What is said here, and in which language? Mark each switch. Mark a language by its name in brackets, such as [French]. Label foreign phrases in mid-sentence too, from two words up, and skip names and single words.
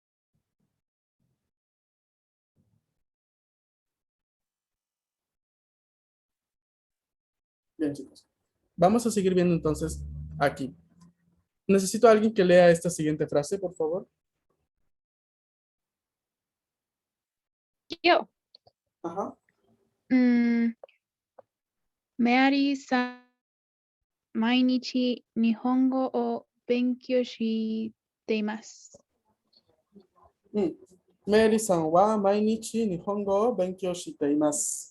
[Spanish] Bien, chicos. Vamos a seguir viendo entonces aquí. Necesito a alguien que lea esta siguiente frase, por favor. Yo. Ajá. [Japanese] メアリーさん、毎日日本語を勉強しています. メアリーさんは毎日日本語を勉強しています.